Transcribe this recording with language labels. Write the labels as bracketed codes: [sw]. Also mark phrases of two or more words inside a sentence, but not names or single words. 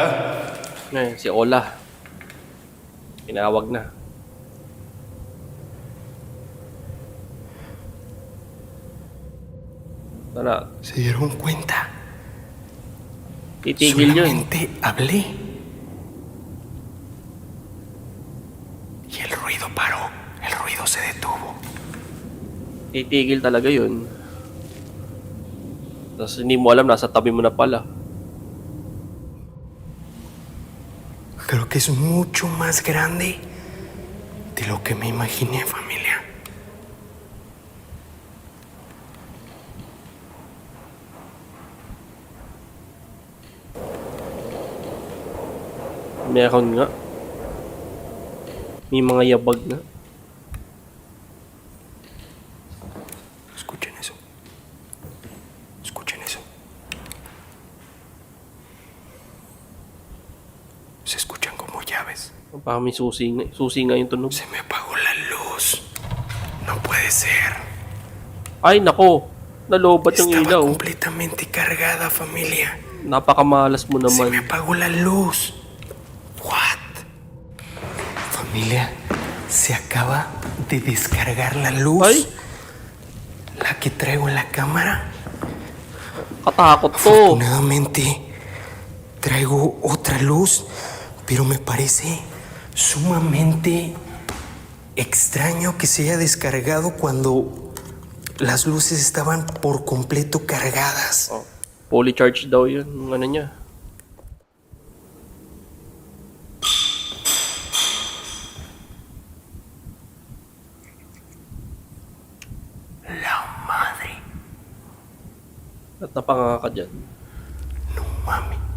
[tl] Ngayon, si Ola. Tinawag na. Tara, [es] ¿Se dieron cuenta? [tl] titigil yun. [es] Solamente hablé. Y el ruido paró. El ruido se detuvo. [tl] Titigil talaga yun. Tapos hindi mo alam, nasa tabi mo na pala. [es] Creo que es mucho más grande de lo que me imaginé, familia. [tl] Meron nga. May mga yabag na. [es] Escuchen eso. Escuchen eso. Se escuchan como llaves. [tl] Parang may susi nga. Susi nga yung tunog. [es] Se me apagó la luz. No puede ser. [tl] Ay, nako. Nalobat yung [es] Estaba [tl] ilaw. [es] completamente cargada, familia. [tl] Napakamalas mo [es] Se me [tl] naman. [es] apagó la luz. What? Familia, se acaba de descargar la luz. [tl] Ay. [es] La que traigo en la cámara. [tl] Katakot to. [es] Afortunadamente, traigo otra luz, pero me parece sumamente extraño que se haya descargado cuando las luces estaban por completo cargadas. [tl] Oh, [en] fully charged [tl] daw yun. Yung ano niya. [es] La madre. [tl] At napanganga ka dyan. [es] No mami.